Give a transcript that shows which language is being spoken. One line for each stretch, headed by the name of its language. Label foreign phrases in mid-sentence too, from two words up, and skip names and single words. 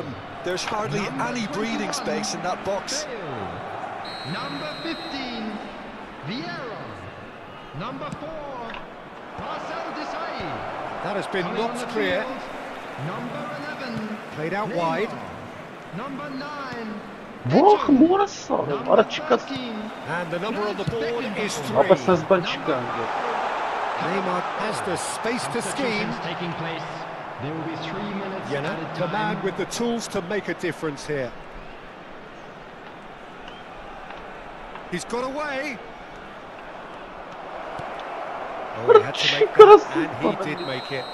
English: There's hardly any breathing space in that box. Number 15, Vieira. Number 4, Marcel Desailly. That has been Coming on knocked the clear. field, Number 11, Played out Neymar. wide. Number 9,
Armenian: Ո՞ղ մորս սա, արա չկա։
English: 13, And the number on the board is 3.
Armenian: Ապա սենց բան չկա։
English: Neymar has the space to scheme. taking place. There will be 3 minutes You know, at a the man time. with the tools to make a difference here. He's got away. Oh, he had to make that, and he did make it.